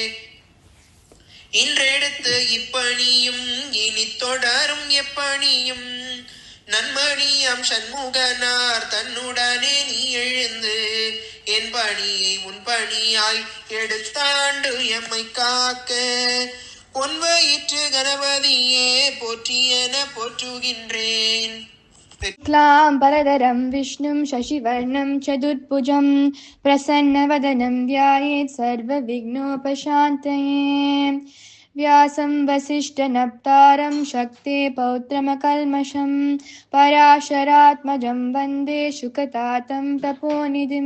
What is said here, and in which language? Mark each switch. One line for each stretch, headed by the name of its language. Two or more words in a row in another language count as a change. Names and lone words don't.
Tamil: இன்றெடுத்து இப்பணியும் இனி தொடரும் எப்பணியும், நன்மணியாம் சண்முகனார் தன்னுடனே நீ எழுந்து என் பணியை முன்பணியாய் எடுத்தாண்டு எம்மை காக்க, பொன்வயிற்று கணபதியே போற்றியென போற்றுகின்றேன்.
Sanskrit: क्लाम्बरधरं विष्णुं शशिवर्णं चतुर्भुजं प्रसन्नवदनं ध्यायेत् सर्वविघ्नोपशान्तये। व्यासं वसिष्ठनप्तारं शक्ते पौत्रमकल्मषं पराशरात्मजं वन्दे शुकतातं तपोनिधिं।